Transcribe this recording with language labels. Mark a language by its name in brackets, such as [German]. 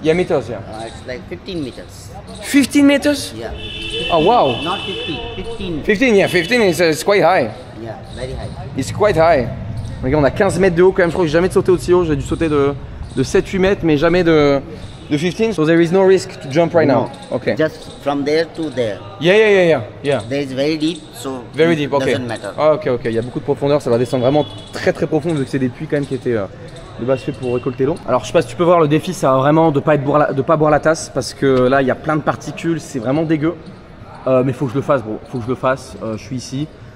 [English] Yeah, meters, yeah. It's like 15 meters. 15 meters? Yeah. Oh wow. Not 50. 15. 15, yeah, 15 is quite high. Yeah, very high. It's quite high. [French] Regarde, on a 15 mètres de haut quand même. Je crois que j'ai jamais sauté aussi haut. J'ai dû sauter de 7-8 mètres, mais jamais de 15. [English] So there is no risk to jump right now. Okay. Just from there to there. Yeah. There is very deep, so Very deep, okay. doesn't matter. Ah, ok. [French] Il y a beaucoup de profondeur. Ça va descendre vraiment très très profond vu que c'est des puits quand même qui étaient de base faits pour récolter l'eau. Alors je sais pas si tu peux voir, le défi c'est vraiment de pas boire la tasse parce que là il y a plein de particules. C'est vraiment dégueu. Mais faut que je le fasse, bro. Faut que je le fasse. Je suis ici.